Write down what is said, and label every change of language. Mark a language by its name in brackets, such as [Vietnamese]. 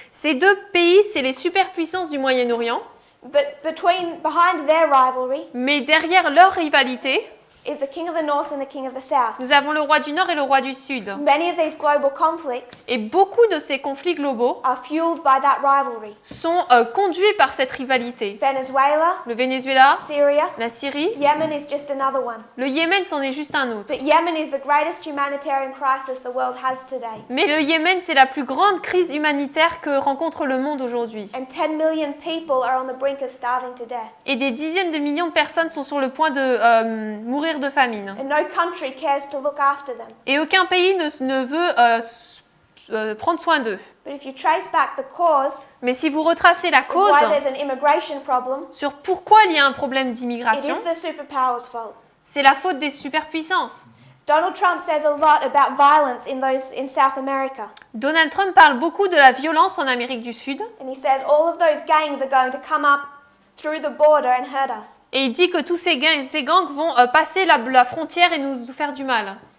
[French] Ces deux pays, c'est les superpuissances du Moyen-Orient, [English] But behind their rivalry [French] mais derrière leur rivalité, [English] is the king of the north and the king of the south. [French] nous avons le roi du Nord et le roi du Sud. [English] Many of these global conflicts [French] Et beaucoup de ces conflits globaux [English] are fueled by that rivalry. [French] sont conduits par cette rivalité. [English] Venezuela, [French] Le Venezuela, [English] Syria, [French] la Syrie, [English] Yemen is just another one. [French] le Yémen, c'en est juste un autre. [English] But Yemen is the greatest humanitarian crisis the world has today. [French] Mais le Yémen, c'est la plus grande crise humanitaire que rencontre le monde aujourd'hui. [English] And 10 million people are on the brink of starving to death. [French] Et des dizaines de millions de personnes sont sur le point de mourir de famine. [English] And no country cares to look after them. [French] Et aucun pays ne veut prendre soin d'eux. [English] But if you trace back the cause [French] Mais si vous retracez la [English] of [French] cause [English] why there's an immigration problem, [French] sur pourquoi il y a un problème [English] it [French] d'immigration, [English] is the superpowers' fault. [French] c'est la faute des superpuissances. [English] Donald Trump says a lot about violence in South America. [French] Donald Trump parle beaucoup de la violence en Amérique du Sud. [English] And he says all of those gangs are going to come up through the border and hurt us. [French] Et il dit que tous ces gangs vont passer la frontière et nous faire du mal.